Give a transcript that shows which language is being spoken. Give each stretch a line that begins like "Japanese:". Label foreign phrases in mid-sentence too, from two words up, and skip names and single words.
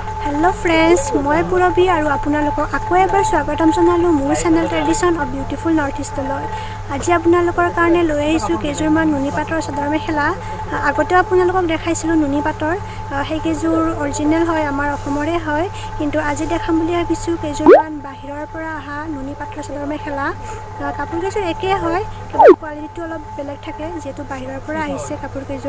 English: hello friends
Hindi: मैं पुरबी और
Assamese: আপোনালোকক আকৌ এবাৰ স্বাগতম জনালো মোৰ চেনেল ट्रेडिशन अफ ब्यूटीफुल नॉर्थ ईस्टলৈ। আজি আপোনালোকৰ কাৰণে লৈ আহিছোঁ কেইযোৰমান নুনি পাটৰ চাদৰ মেখেলা। আগতে আপোনালোকক দেখাইছিলোঁ নুনি পাটৰ, সেইকেইযোৰ অৰিজিনেল হয়, আমাৰ অসমৰে হয়, কিন্তু আজি দেখাম বুলি ভাবিছোঁ কেইযোৰমান বাহিৰৰ পৰা অহা নুনি পাটৰ চাদৰ মেখেলা। কাপোৰকেইযোৰ একেই হয়, কেৱল কোৱালিটিটো অলপ বেলেগ থাকে যিহেতু বাহিৰৰ পৰা আহিছে কাপোৰকেইযোৰ।